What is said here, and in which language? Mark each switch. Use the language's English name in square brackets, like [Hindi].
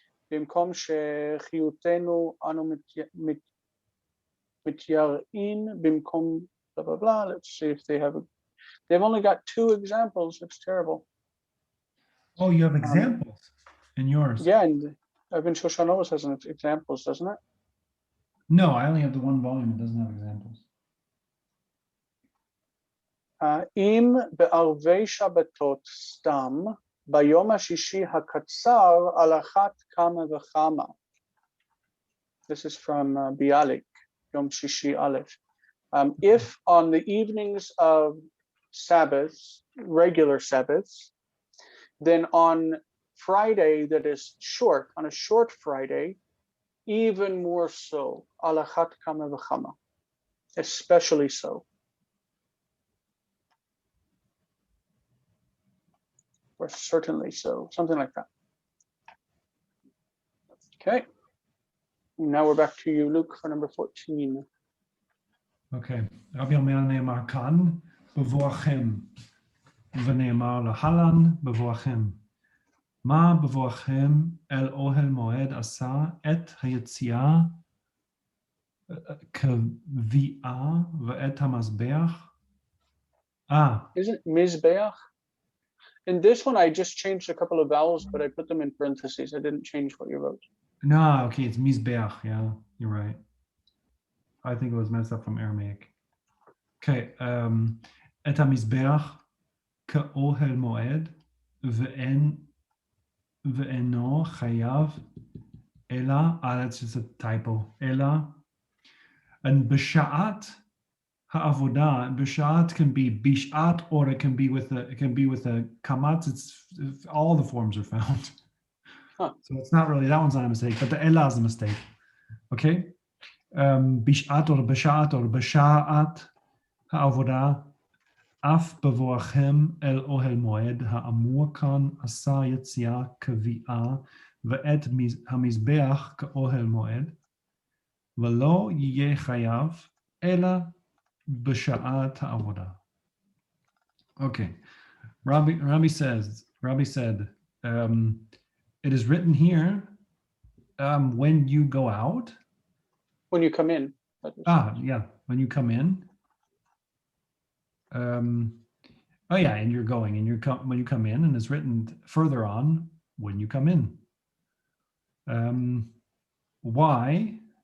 [Hebrew] במקום שחיותנו אנו מתייראים במקום [English] blah blah blah. Let's see if they have they've only got 2 examples. It's terrible. Oh, you have examples in yours? Yeah, and Evan Shoshan always has examples, doesn't it? No, I only have the one volume. It doesn't have examples. [Hebrew] אם בערבי שבתות סתם ביום השישי הקצר על אחת כמה וכמה. [English] This is from Bialik, Yom Shishi Aleph. If on the evenings of Sabbaths, regular Sabbaths, then on Friday that is short, on a short Friday, even more so, [Hebrew] על אחת כמה וכמה, [English] especially so. Or certainly so, something like that. Okay. Now we're back to you, Luke, for number 14. Okay. [Hebrew] רבי אומר נאמר כאן, בבואכם, ונאמר להלן בבואכם. מה בבואכם אל אוהל מועד עשה את היציאה כביאה ואת המזבח? [English] Isn't Mizbeach? In this one, I just changed a couple of vowels, but I put them in parentheses. I didn't change what you wrote. No, okay, it's mizbeach. Yeah, you're right. I think it was messed up from Aramaic. Okay, [Hebrew] את המזבח כאוהל מועד ואינו חייב אלא, [English] that's just a typo, אלא, and [Hebrew] בשעת העבודה, [English] בשעת can be bishat, or it can be with a kamatz. It's all the forms are found. Huh. So it's not really, that one's not a mistake, but the elah is a mistake. Okay? Bishat or [Hebrew] בשעת העבודה, אף בבואכם אל אוהל מועד, האמור כאן עשה יציאה כביאה, ואת המזבח כאוהל מועד, ולא יהיה חייב, אלא בשעת העבודה. [English] Okay. Rabbi said, it is written here, when you go out. When you come in. Yeah, when you come in. Oh yeah, and you're going, and when you come in, and it's written further on, when you come in. Why?